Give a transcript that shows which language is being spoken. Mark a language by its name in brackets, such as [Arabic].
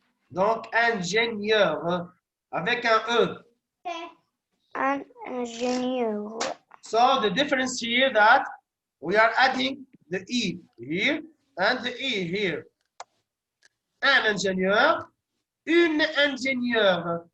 [French] Donc, ingénieur, avec un E. Un ingénieur. [English] So, the difference here that we are adding the E here and the E here. [French] Un ingénieur, une ingénieure.